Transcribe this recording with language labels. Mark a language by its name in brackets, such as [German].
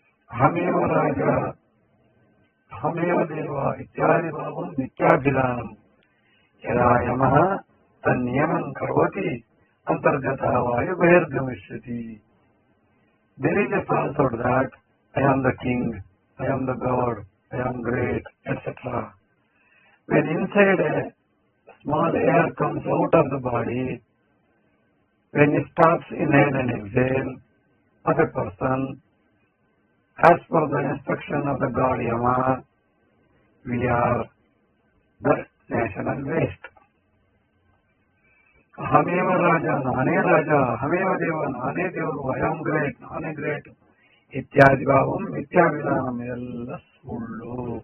[Sanskrit] ಅಹಮೇವ ರಾಜ ಅಹಮೇವ ದೇವ ಇತ್ಯಾದಿ ಭಾವಂ ನಿತ್ಯಾಭಿಧಾನಂ ಯದಾ ಯಮಃ ತನ್ನಿಯಮಂ ಕರೋತಿ ಅಂತರ್ಗತ ವಾಯು ಬಹಿರ್ಗಮಿಷ್ಯತಿ. [English] There is a falsehood that I am the king, I am the god, I am great, etc. When inside a small air comes out of the body, when it stops inhale and exhale of a person, as per the instruction of the god Yama, we are the national waste. [Sanskrit] ಅಹಮೇವ ರಾಜ, [Kannada] ನಾನೇ ರಾಜ, [Sanskrit] ಅಹಮೇವ ದೇವ, [Kannada] ನಾನೇ ದೇವರು, [English] I am great, [Kannada] ನಾನೇ great [Sanskrit] ಇತ್ಯಾದಿ ಭಾವಂ ಮಿಥ್ಯಾಭಿಧಾನಂ, [Kannada] ಎಲ್ಲ ಸುಳ್ಳು.